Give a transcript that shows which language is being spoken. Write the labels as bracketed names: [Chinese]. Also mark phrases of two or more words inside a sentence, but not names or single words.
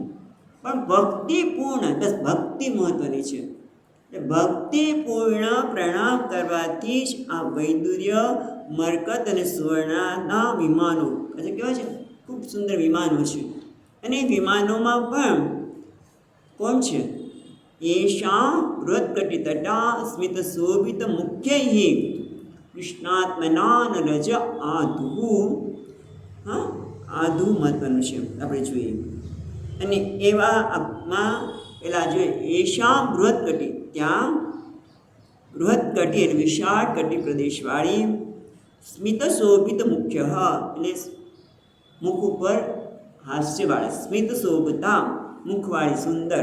[Gujarati] પણ ભક્તિપૂર્ણ, બસ ભક્તિ મહત્વની છે. ભક્તિપૂર્ણ પ્રણામ કરવાથી જ આ વૈદુર્ય, મરકત અને સુવર્ણના વિમાનો એટલે કેવા છે? ખૂબ સુંદર વિમાનો છે. અને એ વિમાનોમાં પણ કોણ છે? [Sanskrit] येषां बृहत्कटितटा स्मित शोभित मुख्यैः कृष्णात्मना रज आधु, [Gujarati] હા, આધુ મહત્વનું છે, આપણે જોઈએ. અને એવા આપમાં પેલા જોઈએ येषां બૃહત્કટિ, ત્યાં બૃહત્કટિ એટલે વિશાળ કટિ પ્રદેશવાળી, સ્મિત શોભિત મુખ્ય એટલે મુખ ઉપર હાસ્યવાળી, સ્મિત શોભતા મુખવાળી, સુંદર.